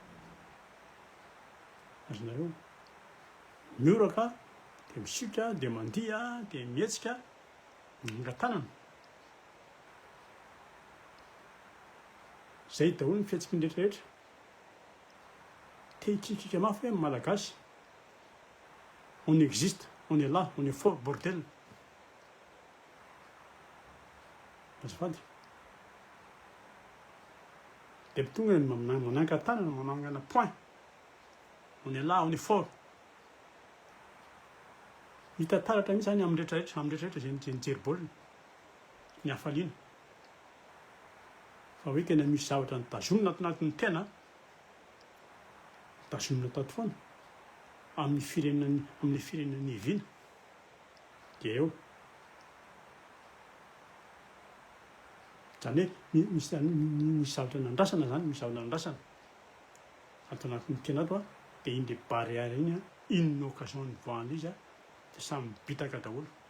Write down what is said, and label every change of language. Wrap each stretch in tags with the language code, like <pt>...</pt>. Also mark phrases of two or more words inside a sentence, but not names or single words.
<mg>azonareo mioraka dia misika dia mandia dia mihetsika mingan-tanana zay daholo ny fihetsiky ny rehetrarehetra te hikikika mafy hoe malagasy</mg> <fr>on existe, on est là, on est fort, bordel.</fr> <mg>Azafady. Dia tonga manangan-tanana, manangana point.</mg> <fr>On est là, on est fort.</fr> <mg>Hita taratra mihitsy zany amin'ny rehetrarehetra izay nijery baolina, ny hafaliana. Fa hoe tena misy zavatra nitazomina ato anatin'ny tena, tazomina tato foana. Amin'ny firenena hiviana dia eo zany hoe misy zavatra nandrasana zany, misy zavatra nandrasana ato anatin'ny tena ato dia iny le barrière iny</mg> <fr>une occasion</fr> <mg>nivoahana izy dia samy bitaka daholo</mg>